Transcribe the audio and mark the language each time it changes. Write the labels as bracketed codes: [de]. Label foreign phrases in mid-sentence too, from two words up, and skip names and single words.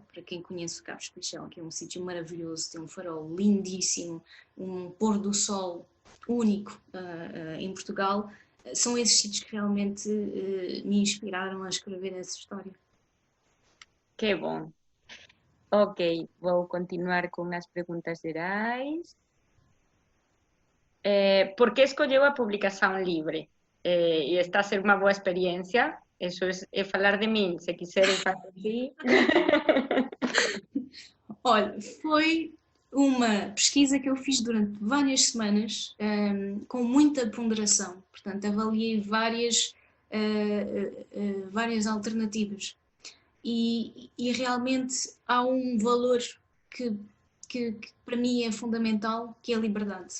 [pt] Para quem conhece o Cabo Espichel, que é um sítio maravilhoso, tem um farol lindíssimo, um pôr do sol único em Portugal, são esses sítios que realmente me inspiraram a escrever essa história. Que bom. [gl] Ok, vou continuar con as preguntas gerais. Por que escolleu a publicación libre? E está a ser unha boa experiencia. Eso é falar de min, se quiseres falar de ti. [pt] Olha, foi uma pesquisa que eu fiz durante várias semanas, com muita ponderação. Portanto, avaliei várias alternativas. E realmente há um valor que para mim é fundamental, que é a liberdade.